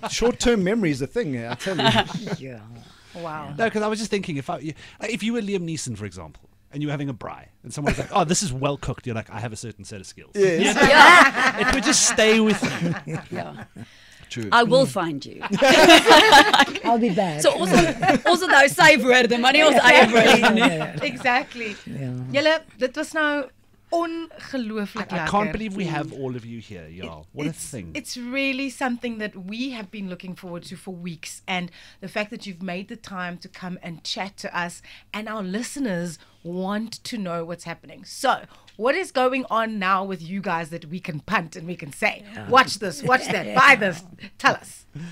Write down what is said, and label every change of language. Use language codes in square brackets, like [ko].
[en] Yeah, short-term memory is the thing. I tell you. Yeah. Wow. No, because I was just thinking, if you were Liam Neeson, for example, and you were having a braai, and someone's like, "Oh, this is well cooked," you're like, "I have a certain set of skills." Yes. It would just stay with you. [af] Ja. [en] True. I will find you. I'll be back. [af] So ons nou sy woorde, maar nie ons eie woorde nie. [en] Exactly. [af] Ja. Julle, dit was nou ongelooflik [en] I [af] lekker. [en] can't believe we have all of you here, y'all. What a thing. It's really something that we have been looking forward to for weeks, and the fact that you've made the time to come and chat to us, and our listeners want to know what's happening. So, what is going on now with you guys that we can punt and we can say, watch this, watch that, buy this, tell us.